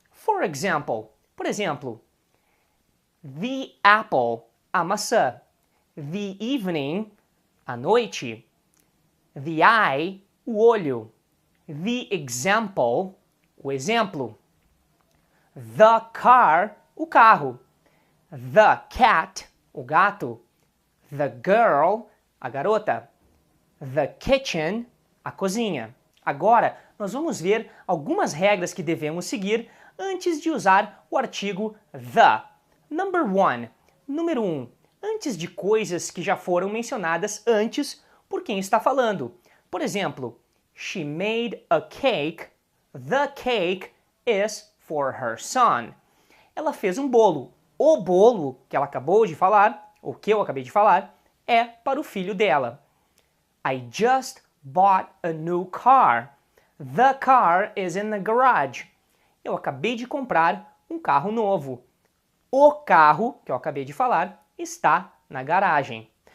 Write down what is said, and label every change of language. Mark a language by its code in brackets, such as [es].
[en] For example, [pt] por exemplo, [en] the apple, [pt] a maçã, [en] the evening, [pt] a noite, [en] the eye, [pt] o olho, [en] the example, [pt] o exemplo, [en] the car, [pt] o carro, [en] the cat, [pt] o gato, [en] the girl, [pt] a garota, [en] the kitchen, [pt] a cozinha. Agora, nós vamos ver algumas regras que devemos seguir antes de usar o artigo the. [en] Number 1. [pt] Número 1. Antes de coisas que já foram mencionadas antes por quem está falando. Por exemplo, [en] she made a cake. The cake is for her son. [pt] Ela fez um bolo. O bolo que ela acabou de falar, ou que eu acabei de falar, é para o filho dela. [en] I just bought a new car. The car is in the garage. [pt] Eu acabei de comprar um carro novo. O carro, que eu acabei de falar, está na garagem.